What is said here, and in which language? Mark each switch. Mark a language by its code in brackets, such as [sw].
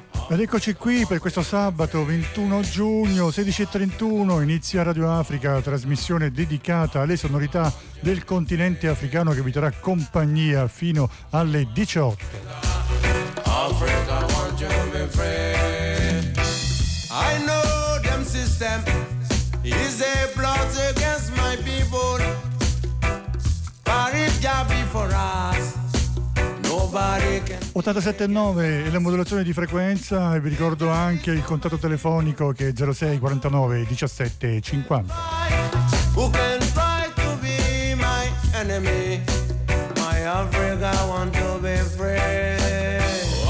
[it] Ed eccoci qui per questo sabato 21 giugno 16:31, inizia Radio Africa, trasmissione dedicata alle sonorità del continente africano che vi terrà compagnia fino alle 18. [en] Africa, won't you be free? I know them system is a plot against my people. Paris ya before us. [it] 87.9 e la modulazione di frequenza, e vi ricordo anche il contatto telefonico che è 06 49 17 50. [en] Who can try to be my enemy? My Africa want to be free.